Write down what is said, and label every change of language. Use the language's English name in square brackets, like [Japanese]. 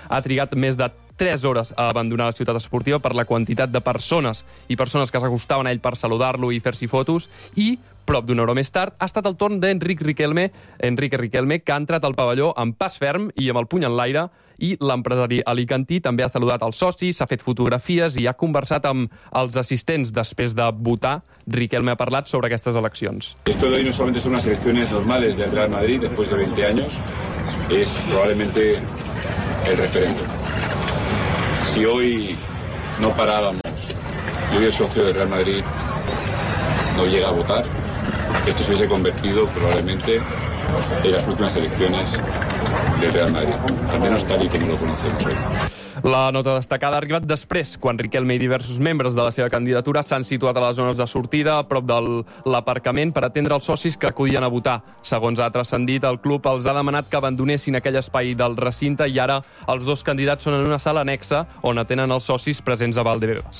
[Catalan] Ha trigat més de 3 hores a abandonar la ciutat esportiva per la quantitat de persones que s'acostaven a ell per saludar-lo i fer-s'hi fotos, i Prop d'una hora més tard, ha estat el torn d'Enric Riquelme, que ha entrat al pavelló amb pas ferm i amb el puny en l'aire, i l'empresari alicantí també ha saludat els socis, ha fet fotografies i ha conversat amb els assistents després de votar. Riquelme ha parlat sobre aquestes eleccions. [Spanish] Esto de hoy no solamente son unas elecciones normales del Real Madrid después de 20 años, es probablemente el referéndum. Si hoy no parábamos, yo y el socio del Real Madrid no llega a votar, esto se hubiese convertido probablemente en las últimas elecciones del Real Madrid, al menos tal y como lo conocemos hoy. [Catalan] La nota destacada ha arribat després, quan Riquelme i diversos membres de la seva candidatura s'han situat a les zones de sortida a prop de l'aparcament per atendre els socis que acudien a votar. Segons ha transcendit, el club els ha demanat que abandonessin aquell espai del recinte i ara els dos candidats són en una sala annexa on atenen els socis presents a Valdebebas.